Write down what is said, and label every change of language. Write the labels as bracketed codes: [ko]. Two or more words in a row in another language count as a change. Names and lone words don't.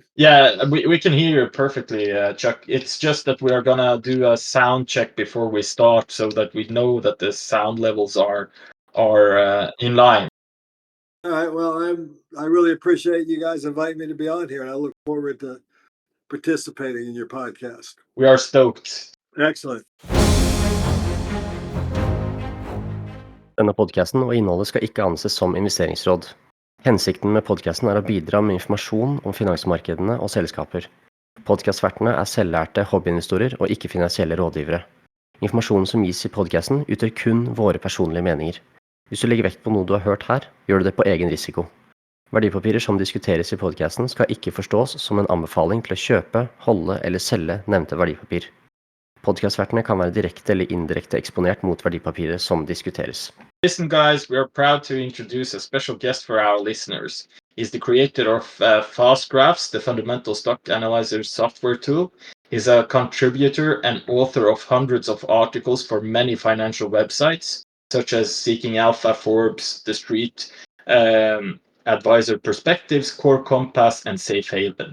[en] Yeah, we can hear you perfectly, Chuck. It's just that we are gonna do a sound check before we start so that we know that the sound levels are in line. All right. Well, I really appreciate you guys inviting me to be on here, and I look forward to participating in your podcast. We are stoked. Excellent. [no] Denne podcasten og innholdet skal ikke anses som investeringsråd. Hensikten med podcasten er å bidra med informasjon om finansmarkedene og selskaper. Podcastvertene er selvlærte hobbyinvestorer og ikke finansielle rådgivere. Informasjonen som gis i podcasten utgjør kun våre personlige meninger. Hvis du legger vekt på noe du har hørt her, gjør du det på egen risiko. Verdipapirer som diskuteres i podcasten skal ikke forstås som en anbefaling til å kjøpe, holde eller selge nevnte verdipapir. Podcastvertene kan være direkte eller indirekte eksponert mot verdipapirer som diskuteres. [en] Listen, guys, we are proud to introduce a special guest for our listeners. He's the creator of F.A.S.T Graphs, the fundamental stock analyzer software tool. He's a contributor and author of hundreds of articles for many financial websites, such as Seeking Alpha, Forbes, The Street, Advisor Perspectives, Core Compass, and Safe Haven.